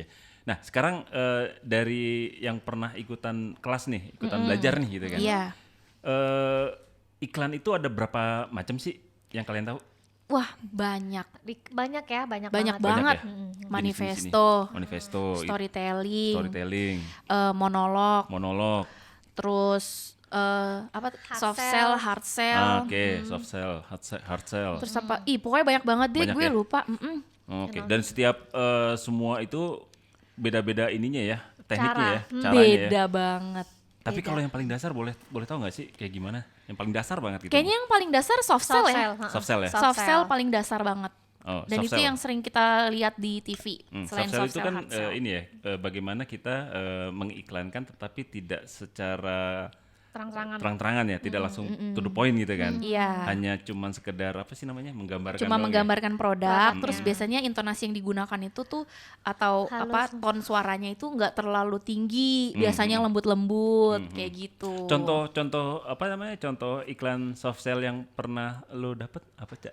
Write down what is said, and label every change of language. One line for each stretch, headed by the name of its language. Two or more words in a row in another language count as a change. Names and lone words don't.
Indonesian: Nah sekarang dari yang pernah ikutan kelas nih, ikutan belajar nih gitu kan. Iya. Iklan itu ada berapa macam sih yang kalian tahu? Wah, banyak. Banyak ya, banyak Banyak banget. banget. ya? Manifesto, Manifesto, storytelling, monolog, terus Hard soft sell.
English: sell, hard sell. Oke, soft sell, hard sell.
Indonesian: Terus apa? Pokoknya banyak banget deh, Banyak gue ya? lupa. Oke, dan setiap semua itu beda-beda ininya ya, tekniknya ya, caranya ya. Beda banget. Tapi kalau yang paling dasar boleh tahu nggak sih kayak gimana? Yang paling dasar banget gitu. Kayaknya yang paling dasar soft sell Soft ya. sell.
English: Soft sell ya. Soft sell
Indonesian: paling dasar banget. Oh, Dan soft itu sell. yang sering kita lihat di TV. Selain
English: Soft sell
Indonesian: soft itu sell, kan
English: hard sell.
Indonesian: ini ya, bagaimana kita mengiklankan tetapi tidak secara terang-terangan ya, tidak langsung
English: to the point
Indonesian: gitu kan. Iya. Hanya cuman sekedar apa sih namanya, menggambarkan Cuma doang ya. menggambarkan produk, terus biasanya intonasi yang digunakan itu tuh atau Halus. ton suaranya itu nggak terlalu tinggi, biasanya lembut-lembut kayak gitu. Contoh apa namanya? Contoh iklan
English: soft sell
Indonesian: yang pernah lo dapet apa Cak?